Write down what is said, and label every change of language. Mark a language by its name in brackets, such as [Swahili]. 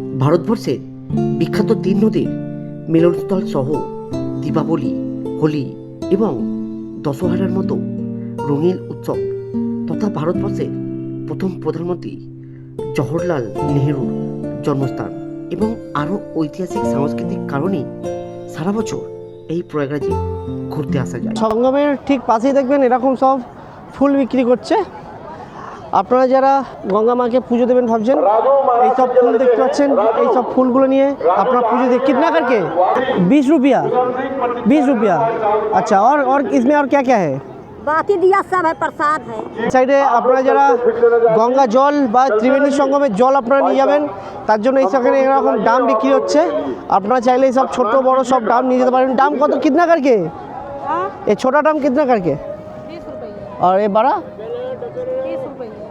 [Bangla] ভারতবর্ষের বিখ্যাত 3 নদীর মিলনস্থল সহ দীপাবলি, হোলি এবং দশহরার মতো রঙিন উৎসব তথা ভারতবর্ষের প্রথম প্রধানমন্ত্রী জওহরলাল নেহরুর জন্মস্থান এবং আরও ঐতিহাসিক সাংস্কৃতিক কারণে সারা বছর এই প্রয়াগরাজে ঘুরতে আসা যায়। সঙ্গমের ঠিক পাশেই দেখবেন এরকম সব ফুল বিক্রি করছে। আপনারা যারা গঙ্গা মাকে পুজো দেবেন ভাবছেন, এই সব ফুল দেখতে পাচ্ছেন, এই সব ফুলগুলো নিয়ে আপনার পুজো দিয়ে [Hindi] कितना करके 20 रुपया 20 रुपया। अच्छा और इसमें और क्या क्या है? बाती दिया सब है, प्रसाद है। [Bangla] সাইডে আপনারা যারা গঙ্গা জল বা ত্রিবেণী সঙ্গমের জল আপনারা নিয়ে যাবেন, তার জন্য এই সেখানে এরকম ডাম বিক্রি হচ্ছে। আপনারা চাইলে এই সব ছোট বড় সব ডাম নিয়ে যেতে পারেন। ডাম কত [Hindi] कितना करके? ये छोटा डाम कितना करके? 20 रुपये और ये बड़ा 30 रुपये।